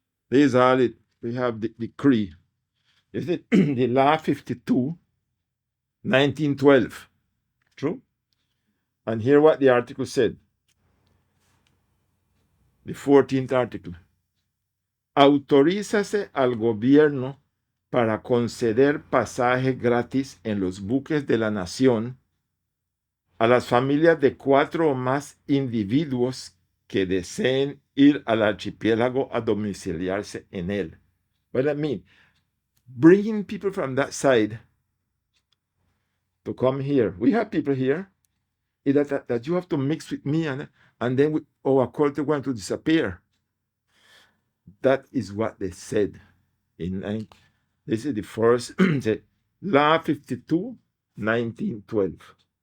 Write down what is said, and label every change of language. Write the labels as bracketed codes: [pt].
[en] These are it. We have the decree. Is it the law 52, 1912? True? And here what the article said. The 14th article. [es] Autorízase al gobierno para conceder pasaje gratis en los buques de la nación a las familias de 4 o más individuos que deseen ir al archipiélago a domiciliarse en él. [en] What does that mean? Bringing people from that side to come here. We have people here that you have to mix with me and then our culture going to disappear. That is what they said. This is the first, Law 52, 1912.